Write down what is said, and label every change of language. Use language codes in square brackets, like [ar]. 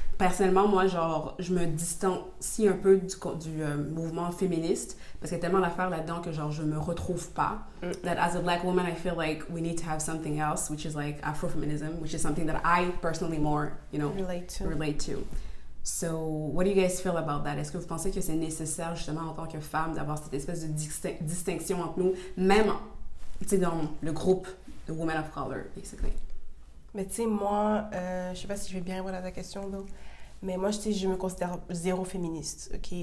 [fr] Personnellement, moi, genre, je me distancie un peu du mouvement féministe parce qu'il y a tellement d'affaires là-dedans que genre, je me retrouve pas. [en] That as a black woman, I feel like we need to have something else, which is like Afrofeminism, which is something that I personally more, relate to. So, what do you guys feel about that? [fr] Est-ce que vous pensez que c'est nécessaire, justement, en tant que femme, d'avoir cette espèce de distinction entre nous, même, tu sais, dans le groupe de Women of Color, basically? Mais tu sais, moi, je sais pas si je vais bien répondre à ta question, though, mais moi, je me considère zéro féministe, OK?